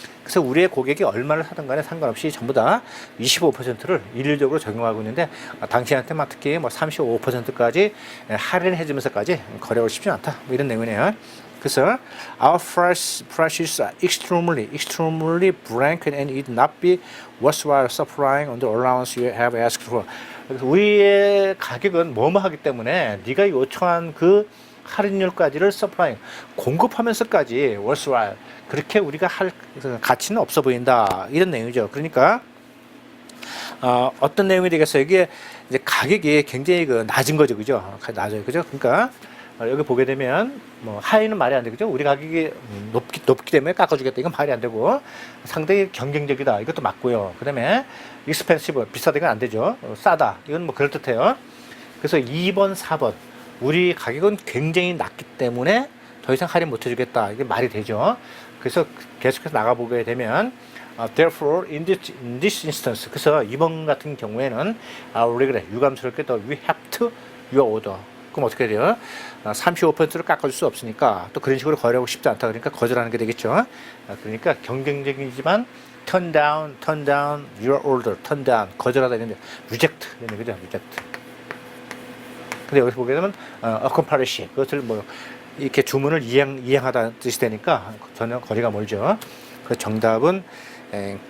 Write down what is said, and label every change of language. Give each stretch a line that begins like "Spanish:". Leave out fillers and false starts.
Korean: 그래서 우리의 고객이 얼마를 사든 간에 상관없이 전부 다 25%를 일률적으로 적용하고 있는데, 당신한테만 특히 뭐 35%까지 할인해 주면서까지 거래하고 싶지 않다, 뭐 이런 내용이네요. 그래서
English: our prices are extremely blank and it not be worthwhile supplying on the allowance you have asked for.
Korean: 그래서 우리의 가격은 뭐뭐 하기 때문에 네가 요청한 그 할인율까지를 서플라잉, 공급하면서까지 worthwhile, 그렇게 우리가 할 가치는 없어 보인다, 이런 내용이죠. 그러니까 어떤 내용이 되겠어요? 이게 이제 가격이 굉장히 낮은 거죠, 그죠? 낮아요, 그죠? 그러니까 여기 보게 되면 뭐 하이는 말이 안 되죠. 우리 가격이 높기 때문에 깎아주겠다, 이건 말이 안 되고 상당히 경쟁적이다, 이것도 맞고요. 그다음에 expensive, 비싸다, 이건 안 되죠. 싸다, 이건 뭐 그럴 듯해요. 그래서 2번, 4번 우리 가격은 굉장히 낮기 때문에 더 이상 할인 못 해주겠다, 이게 말이 되죠. 그래서 계속해서 나가보게 되면
English: therefore in this instance,
Korean: 그래서 이번 같은 경우에는 우리 그래 유감스럽게도
English: we have to your order.
Korean: 그럼 어떻게 돼요? 35%를 깎아줄 수 없으니까 또 그런 식으로 거래하고 싶지 않다, 그러니까 거절하는 게 되겠죠. 그러니까 경쟁적이지만
English: turn down your order,
Korean: turn down 거절하다, 이런데 reject 이런 얘기죠, reject. 근데 여기서 보게 되면 accomplish, 그것을 뭐 이렇게 주문을 이행하다는 뜻이 되니까 전혀 거리가 멀죠. 그 정답은 comparative 하고
English: turn down
Korean: 으로 연결되어 있는